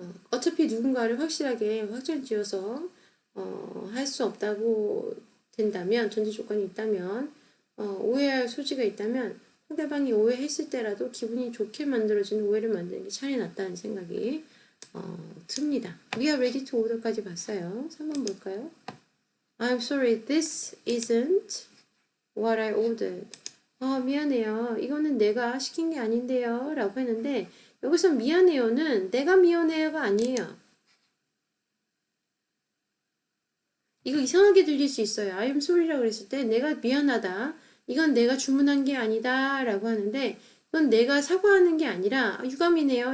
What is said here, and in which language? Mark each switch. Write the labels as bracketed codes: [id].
[ko] 어차피 누군가를 확실하게 확정 지어서 할 수 없다고 된다면 전제 조건이 있다면 오해할 소지가 있다면 상대방이 오해했을 때라도 기분이 좋게 만들어지는 오해를 만드는 게 차라리 낫다는 생각이 듭니다. We are ready to order 까지 봤어요. 3번 볼까요? [en] I'm sorry, this isn't what I ordered. [ko] 미안해요. 이거는 내가 시킨 게 아닌데요. 라고 했는데, 여기서 미안해요는 내가 미안해요가 아니에요. 이거 이상하게 들릴 수 있어요. I'm sorry 라고 그랬을 때 내가 미안하다. 이건 내가 주문한 게 아니다. 라고 하는데, 이건 내가 사과하는 게 아니라, 유감이네요.